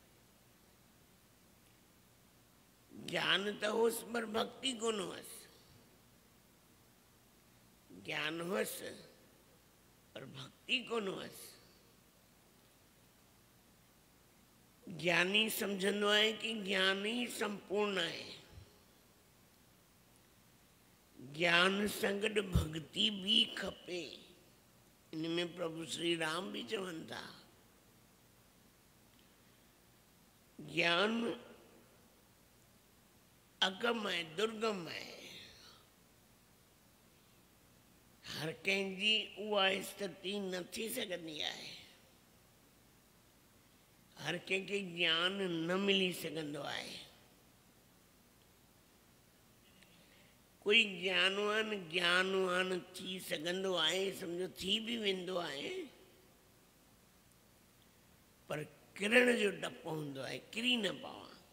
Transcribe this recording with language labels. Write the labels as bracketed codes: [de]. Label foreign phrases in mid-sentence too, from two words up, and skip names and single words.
[sd] ज्ञान त हुअसि पर भक्ति कोन हुअसि, ज्ञान हुअसि पर भक्ति कोन हुअसि। ज्ञानी सम्झंदो आहे कि ज्ञान ही संपूर्ण आहे, ज्ञान सां गॾु भक्ति भी खपे। इनमें प्रभु श्री राम भी चवनि था, ज्ञान अगम आहे, दुर्गम आहे। हर कंहिंजी उहा स्थिति न थी सघंदी आहे, हर कंहिंखे ज्ञान न मिली सघंदो आहे। कोई ज्ञानवान थी सघंदो आहे, सम्झो थी भी वेंदो आहे, पर किरण जो डपु हूंदो आहे, किरी न पवां।